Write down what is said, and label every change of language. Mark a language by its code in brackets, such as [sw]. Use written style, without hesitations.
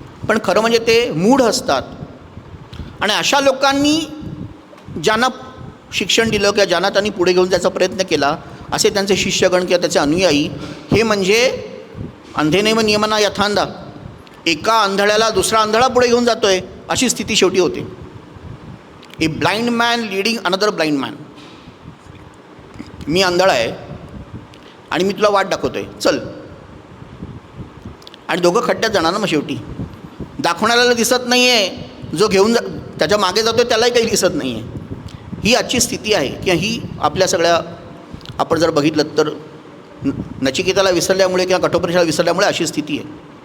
[mr] पण खरं म्हणजे ते मूढ असतात. आणि अशा लोकांनी ज्यांना शिक्षण दिलं किंवा ज्यांना त्यांनी पुढे घेऊन जायचा प्रयत्न केला, असे त्यांचे शिष्यगण किंवा त्याचे अनुयायी, हे म्हणजे [sa] अंधेनैव नियमना यथांधा, [mr] एका आंधळ्याला दुसरा आंधळा पुढे घेऊन जातो आहे अशी स्थिती शेवटी होते. [en] A blind man leading another blind man. [mr] मी आंधळा आहे आणि मी तुला वाट दाखवतो आहे, चल. आणि दोघं खड्ड्यात जाणार ना मग शेवटी. दाखवणाऱ्याला दिसत नाही आहे, जो घेऊन त्याच्या मागे जातो आहे त्यालाही काही दिसत नाही आहे. ही आजची स्थिती आहे किंवा ही आपल्या सगळ्या, आपण जर बघितलं तर नचिकेताला विसरल्यामुळे किंवा कठोपनिषदेला विसरल्यामुळे अशी स्थिती आहे.